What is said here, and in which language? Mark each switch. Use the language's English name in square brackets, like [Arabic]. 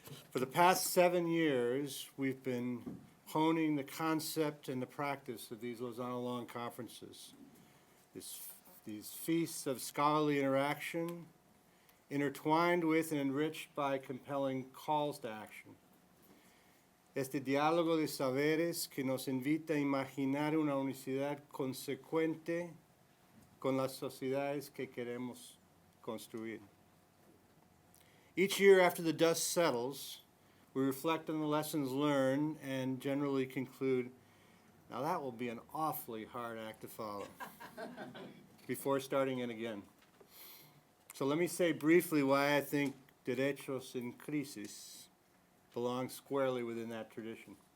[English] For the past 7 years, we've been honing the concept and the practice of these Lozano Long Conferences. These feasts of scholarly interaction, intertwined with and enriched by compelling calls to action. [Spanish] Este diálogo de saberes que nos invita a imaginar una unicidad consecuente con las sociedades que queremos construir. [English] Each year after the dust settles, we reflect on the lessons learned and generally conclude, now that will be an awfully hard act to follow, before starting it again. So let me say briefly why I think Derechos and Crisis belong squarely within that tradition.